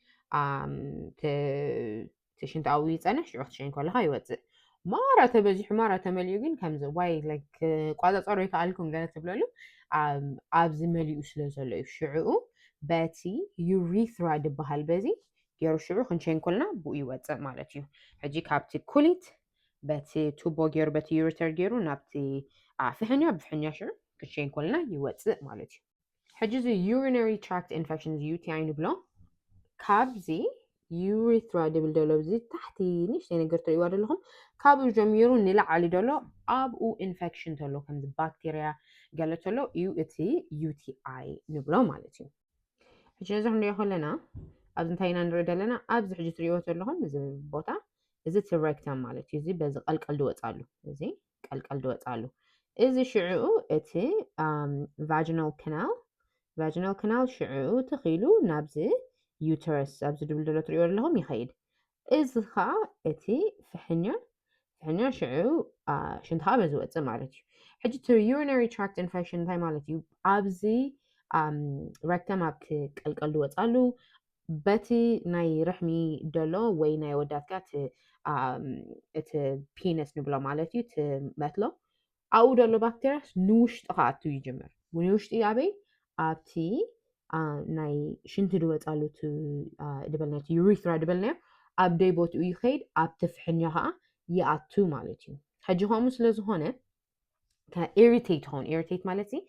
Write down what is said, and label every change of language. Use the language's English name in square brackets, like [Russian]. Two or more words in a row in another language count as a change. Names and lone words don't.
[Tigrinya] ሽንቲ ኣብኡ ይፀንሕ ሽዑ ክትሸኝ ከለካ ይወፅእ ማራ ተበዚሑ ማራ ተመሊኡ ግን ከምዚ ዋይ ላይክ ቋፀፀሮ ይከኣልኩም ገለ ትብለሉ ኣብዚ መሊኡ ስለ ዘሎ እዩ ሽዑኡ በቲ ዩሪትራ ድበሃል በዚ ገይሩ ሽዑ ክንሸኝ ከለና ብኡ ይወፅእ ማለት እዩ ሕጂ ካብቲ ኩሊት በቲ ቱቦ ገይሩ በቲ ዩሪተር ገይሩ ናብቲ ፍሕኛ ብፍሕኛ ሽዑ ክንሸኝ ከለና ይወፅእ ማለት እዩ ሕጂ እዚ [English] urinary tract infection UTI [Tigrinya] ንብሎ ካብዚ ዩሪትራ ድብል ደሎ እዚ ታሕቲ ንእሽተይ ነገር ትሪእዋ ዘለኹም ካብኡ ጀሚሩ ንላዕሊ ደሎ ኣብኡ ኢንፌክሽን ተሎ ከምዚ ባክቴርያ ገለ ተሎ እዩ እቲ UTI ንብሎ ማለት እዩ ሕጂ እዚ ክንሪኦ ከለና ኣብዚ እንታይ ኢና ንሪኦ ዘለና ኣብዚ ሕጂ ትሪእዎ ዘለኹም እዚ ቦታ እዚ እቲ ሬክተም ማለት እዩ እዚ በዚ ቀልቀል ድወፃሉ እዚ ቀልቀል ድወፃሉ እዚ ሽዑኡ እቲ [English] vaginal canal [Tigrinya] ሽዑኡ ተኺሉ ናብዚ ዩተረስ ኣብዚ ድብል ደሎ ትሪእዎ ዘለኹም ይኸይድ እዚ ከዓ እቲ ፍሕኛ ሽዑ ሽንትኻ በዚ ወፅእ ማለት እዩ ሕጂ እቲ [English] urinary tract infection [Tigrinya] እንታይ ማለት እዩ ኣብዚ ሬክተም ኣብቲ ቀልቀል ድወፃሉ በቲ ናይ ርሕሚ ደሎ ወይ ናይ ወዳትካ እቲ ፒነስ ንብሎ ማለት እዩ እቲ መትሎ ኣብኡ ደሎ ባክቴርያስ ንውሽጢ ከኣቱ ይጅምር ንውሽጢ ኣበይ ኣብቲ ናይ ሽንቲ ድወፃሉ ድበልና እቲ ዩሪትራ ድበልናዮ ኣብ ደይ ቦትኡ ይኸይድ ኣብቲ ፍሕኛ ከዓ ይኣቱ ማለት እዩ ሕጂ ከምኡ ስለዝኾነ ኢሪቴት ሆን ኢሪቴት ማለት